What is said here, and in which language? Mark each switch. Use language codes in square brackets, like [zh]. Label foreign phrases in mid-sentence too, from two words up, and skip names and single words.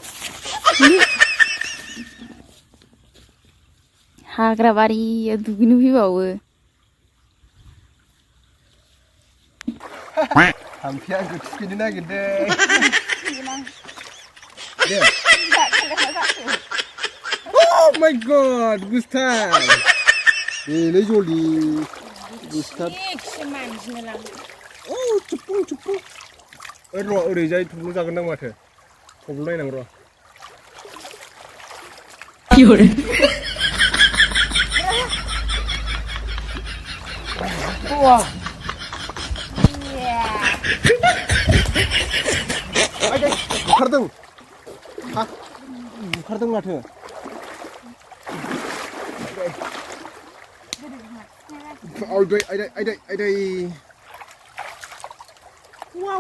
[brx] हाग्रा बारियाव दुगैनो फैबावो हाम्पेया आंखौ थुखैनो नागिरदों दे [en] Oh my god [brx] गुस्थार बेलै जलि गुस्थार औ चुप्पु चुप्पु र' ओरैजाय थब्ल' जागोन दां माथो थब्ल' नायनां र' बुखारदों बुखारदों माथो आयदै वाव